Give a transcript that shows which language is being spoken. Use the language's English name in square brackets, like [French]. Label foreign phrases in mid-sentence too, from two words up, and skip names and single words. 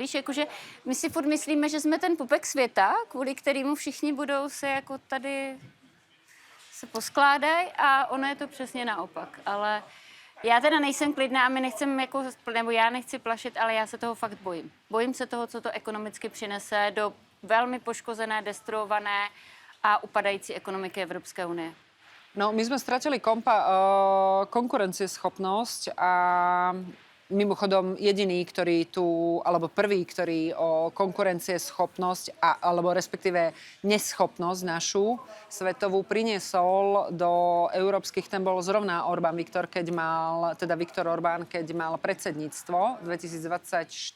[Czech] Víš, jakože my si furt myslíme, že jsme ten pupek světa, kvůli kterému všichni budou se jako tady se poskládají a ono je to přesně naopak. Ale já teda nejsem klidná a my nechceme jako, nebo já nechci plašit, ale já se toho fakt bojím. Bojím se toho, co to ekonomicky přinese do velmi poškozené, destruované a upadající ekonomiky Evropské unie. No, [Slovak] my sme stratili konkurencieschopnosť a mimochodom jediný, ktorý tu, alebo prvý, ktorý o konkurencieschopnosť alebo respektíve neschopnosť našu svetovú priniesol do európskych, ten bol zrovna Viktor Orbán, keď mal predsedníctvo 2024.